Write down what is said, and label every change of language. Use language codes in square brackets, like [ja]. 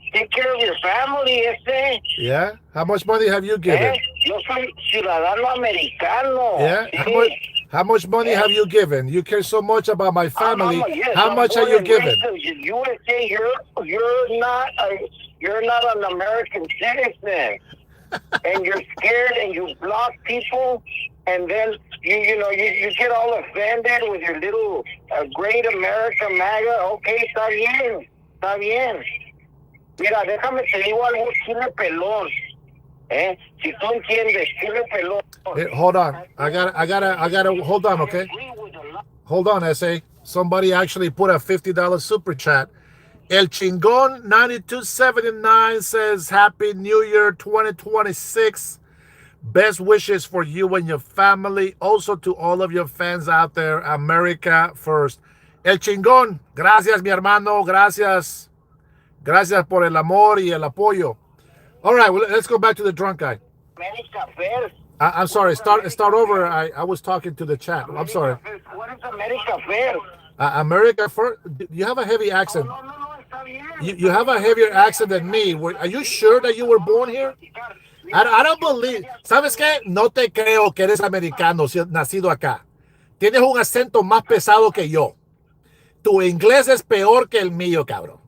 [en] Take care of your family, ese. Yeah? How much money have you given? [es] Yo soy ciudadano americano. [en] Yeah? [es] Sí. [en] How much money have you given? You care so much about my family. Yes, How much are you given? USA, you're not an American citizen, and you're scared, and you block people, and then you get all offended with your little Great America MAGA. [es] Okay, está bien. Mira, déjame te digo algo, chile pelón. Si tú entiendes, chile pelón. [en] Hey, hold on. I gotta hold on, okay? Hold on, SA. Somebody actually put a $50 super chat. El Chingon 9279 says Happy New Year 2026. Best wishes for you and your family. Also to all of your fans out there. America first. [es] El Chingon, gracias mi hermano, gracias. Gracias por el amor y el apoyo. [en] All right, well, let's go back to the drunk guy. America first. I'm sorry. Start over. I was talking to the chat. I'm sorry. What is America first? America first. You have a heavy accent. [es] No, está bien. [en] You have a heavier accent than me. Are you sure that you were born here? I don't believe. [es] ¿Sabes qué? No te creo que eres americano, nacido acá. Tienes un acento más pesado que yo. Tu inglés es peor que el mío, cabrón.